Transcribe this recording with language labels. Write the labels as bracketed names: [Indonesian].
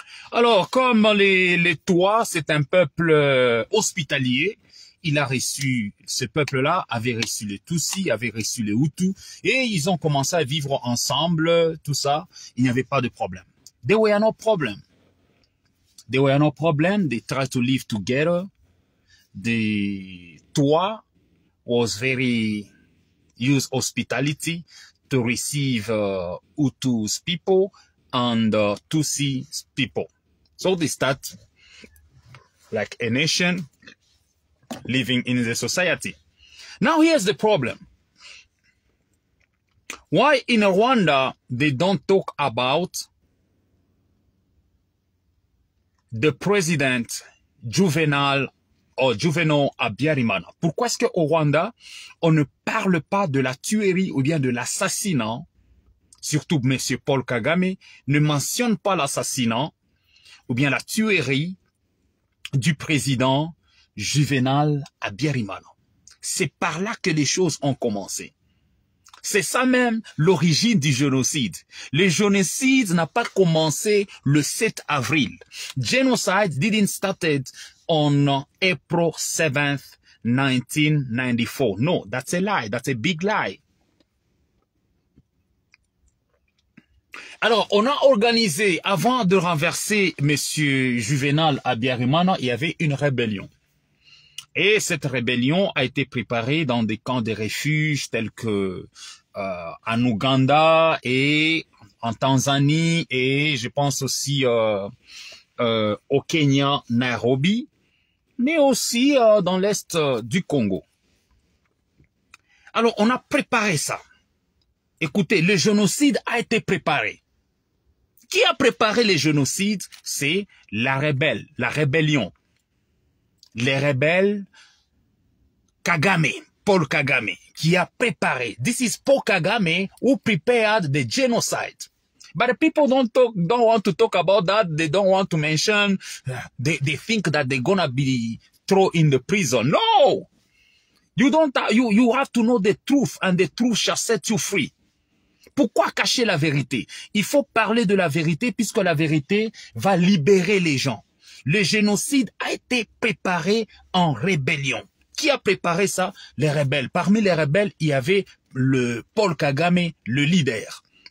[French] Alors, comme les Twa, c'est un peuple hospitalier, ce peuple-là avait reçu les Tutsis, avait reçu les Hutus, et ils ont commencé à vivre ensemble, tout ça. Il n'y avait pas de problème. [English] There were no problem. There were no problem. They tried to live together. The Twa was use hospitality to receive Hutus people and Tutsi people. So they start like a nation living in the society. Now here's the problem. Why in Rwanda they don't talk about the president Juvenal Habyarimana? [French] Pourquoi est-ce qu'au Rwanda, on ne parle pas de la tuerie ou bien de l'assassinat, surtout M. Paul Kagame ne mentionne pas l'assassinat ou bien la tuerie du président Juvenal Habyarimana? C'est par là que les choses ont commencé. C'est ça même l'origine du génocide. Le génocide n'a pas commencé le 7 avril. [English] Genocide didn't started on April 7th, 1994. No, that's a lie. That's a big lie. [French] Alors, on a organisé, avant de renverser Monsieur Juvenal Habyarimana, il y avait une rébellion. Et cette rébellion a été préparée dans des camps de refuge tels que en Ouganda et en Tanzanie et je pense aussi au Kenya, Nairobi, mais aussi dans l'est du Congo. Alors, on a préparé ça. Écoutez, le génocide a été préparé. Qui a préparé le génocide? C'est la rébellion. Les rebelles, Kagame, Paul Kagame, qui a préparé. [English] This is Paul Kagame who prepared the genocide. But the people don't want to talk about that. They don't want to mention. They think that they're gonna be thrown in the prison. No, you don't. You have to know the truth, and the truth shall set you free. [French] Pourquoi cacher la vérité? Il faut parler de la vérité puisque la vérité va libérer les gens. Le génocide a été préparé en rébellion. Qui a préparé ça? Les rebelles. Parmi les rebelles, il y avait le Paul Kagame, le leader.